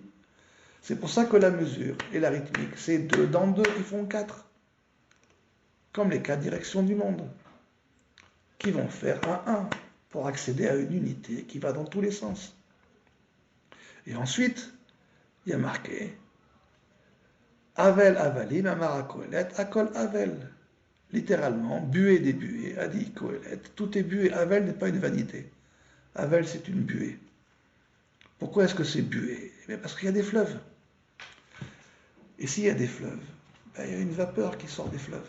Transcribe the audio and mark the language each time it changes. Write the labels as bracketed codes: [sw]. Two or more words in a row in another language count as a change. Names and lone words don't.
[fr] C'est pour ça que la mesure et la rythmique, c'est 2 dans 2 qui font 4. Comme les 4 directions du monde, qui vont faire un 1 pour accéder à une unité qui va dans tous les sens. Et ensuite, il y a marqué [he] הבל הבלים אמר קהלת הכל הבל. [fr] Littéralement, buée des buées, a dit Kohelet. Tout est buée. Avel n'est pas une vanité. Avel, c'est une buée. Pourquoi est-ce que c'est buée? Parce qu'il y a des fleuves. Et s'il y a des fleuves, il y a une vapeur qui sort des fleuves.